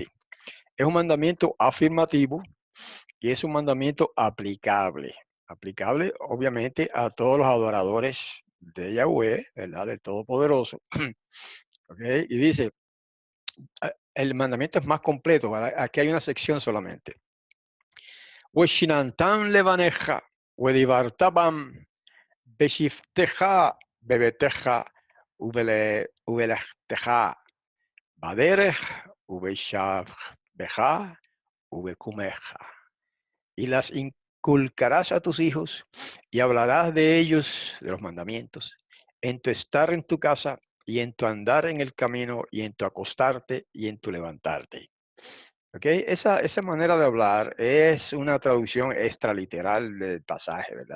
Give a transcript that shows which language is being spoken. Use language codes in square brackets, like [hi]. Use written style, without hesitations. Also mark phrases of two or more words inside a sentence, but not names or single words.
[es] Es un mandamiento afirmativo y es un mandamiento aplicable. Aplicable, obviamente, a todos los adoradores de Yahweh, ¿verdad? Del Todopoderoso. ¿Okay? Y dice, el mandamiento es más completo. Aquí hay una sección solamente. [he] ושננתם לבניך ודברת בם בשבתך בביתך ובלכתך בדרך ובשכבך ובקומך. [es] Y las inculcarás a tus hijos y hablarás de ellos, de los mandamientos, en tu estar en tu casa y en tu andar en el camino, y en tu acostarte, y en tu levantarte. ¿Ok? Esa manera de hablar es una traducción extraliteral del pasaje, ¿verdad?